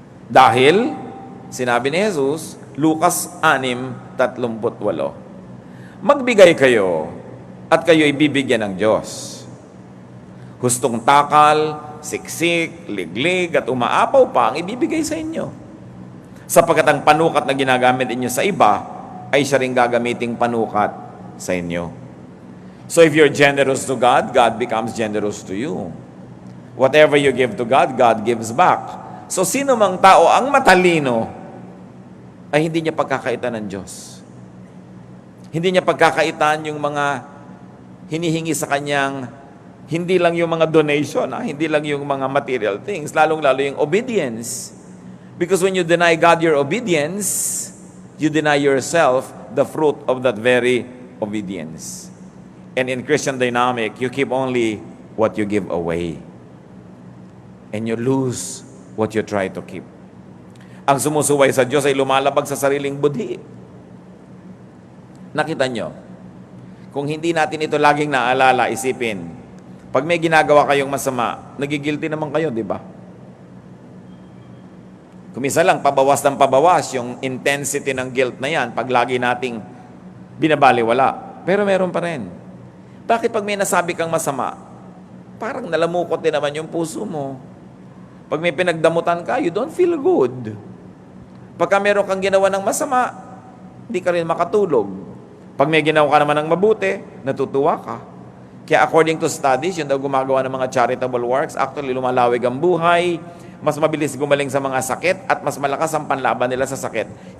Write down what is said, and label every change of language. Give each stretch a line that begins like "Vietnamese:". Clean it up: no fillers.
Filipino: Dahil, sinabi ni Jesus, Lucas 6:38, "Magbigay kayo at kayo'y bibigyan ng Diyos. Hustong takal, siksik, liglig at umaapaw pa ang ibibigay sa inyo. Sapagkat ang panukat na ginagamit inyo sa iba ay siya ring gagamiting panukat sa inyo."
English: So if you're generous to God, God becomes generous to you. Whatever you give to God, God gives back.
Filipino: So sino mang tao ang matalino ay hindi niya pagkakaitan ng Diyos. Hindi niya pagkakaitan yung mga hinihingi sa kanyang, hindi lang yung mga donation, hindi lang yung mga
English: material things,
Filipino: lalong-lalo yung obedience.
English: Because when you deny God your obedience, you deny yourself the fruit of that very obedience. And in Christian dynamic, you keep only what you give away. And you lose what you try to keep.
Filipino: Ang sumusuway sa Diyos ay lumalabag sa sariling budhi. Nakita nyo? Kung hindi natin ito laging naalala, isipin, pag may ginagawa kayong masama, nagigilty naman kayo, di ba? Kumisa lang, pabawas ng pabawas yung intensity ng guilt na yan pag lagi nating binabaliwala. Pero meron pa rin. Bakit pag may nasabi kang masama, parang nalamukot din naman yung puso mo. Pag may pinagdamutan ka,
English: you don't feel good.
Filipino: Pagka meron kang ginawa ng masama, di ka rin makatulog. Pag may ginawa ka naman ng mabuti, natutuwa ka. Kaya
English: according to studies,
Filipino: yun daw gumagawa ng mga charitable works, actually lumalawig ang buhay, mas mabilis gumaling sa mga sakit, at mas malakas ang panlaban nila sa sakit.